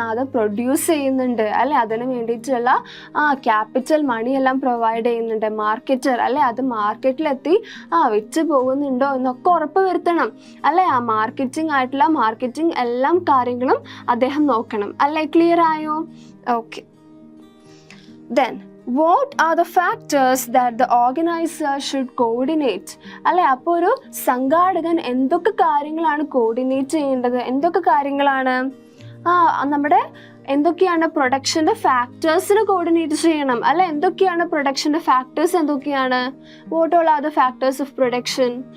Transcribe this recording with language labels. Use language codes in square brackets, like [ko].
[ml] അത് പ്രൊഡ്യൂസ് ചെയ്യുന്നുണ്ട്, അല്ലെ? അതിന് വേണ്ടിയിട്ടുള്ള ക്യാപിറ്റൽ മണി എല്ലാം പ്രൊവൈഡ് ചെയ്യുന്നുണ്ട്. മാർക്കറ്റർ, അല്ലെ? അത് മാർക്കറ്റിലെത്തി വിറ്റ് പോകുന്നുണ്ടോ എന്നൊക്കെ ഉറപ്പ് വരുത്തണം, അല്ലെ? മാർക്കറ്റിംഗ് എല്ലാ കാര്യങ്ങളും അദ്ദേഹം നോക്കണം, അല്ലെ? ക്ലിയർ ആയോ? Okay. [en] Then, what are the factors that the organizer should coordinate? [ml] അല്ലെ, അപ്പോൾ ഒരു സംഘാടകൻ എന്തൊക്കെ കാര്യങ്ങളാണ് കോർഡിനേറ്റ് ചെയ്യേണ്ടത്? എന്തൊക്കെ കാര്യങ്ങളാണ്? നമ്മുടെ എന്തൊക്കെയാണ് പ്രൊഡക്ഷൻ്റെ ഫാക്ടേഴ്സിനെ കോർഡിനേറ്റ് ചെയ്യണം, അല്ലെ? എന്തൊക്കെയാണ് പ്രൊഡക്ഷൻ്റെ ഫാക്ടേഴ്സ്? എന്തൊക്കെയാണ്? [en] What all are the factors of production?